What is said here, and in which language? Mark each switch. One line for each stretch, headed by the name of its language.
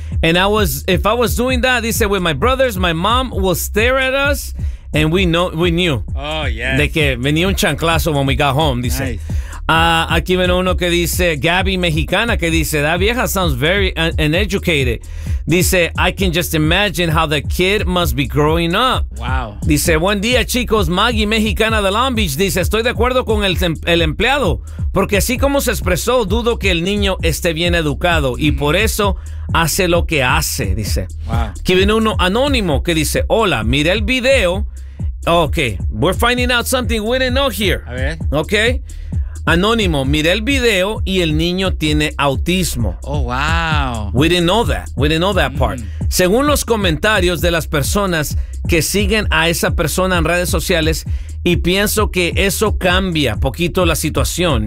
English: And if I was doing that, dice, with my brothers, my mom will stare at us and we knew. Oh, yes.
Spanish: De que venía un chanclazo
English: when we got home,
Spanish: dice.
English: Nice.
Spanish: Aquí viene uno que dice, Gabby Mexicana, que dice,
English: that vieja sounds very uneducated.
Spanish: Dice,
English: I can just imagine how the kid must be growing up. Wow.
Spanish: Dice, buen día, chicos. Maggie Mexicana de Long Beach dice, estoy de acuerdo con el empleado, porque así como se expresó, dudo que el niño esté bien educado y por eso hace lo que hace, dice.
English: Wow.
Spanish: Aquí viene uno anónimo que dice, hola, mire el video.
English: Okay, we're finding out something we didn't know here.
Spanish: A ver.
English: Okay.
Spanish: Anónimo, miré el video y el niño tiene autismo.
English: Oh, wow. We didn't know that. We didn't know that part.
Spanish: Según los comentarios de las personas que siguen a esa persona en redes sociales, y pienso que eso cambia poquito la situación.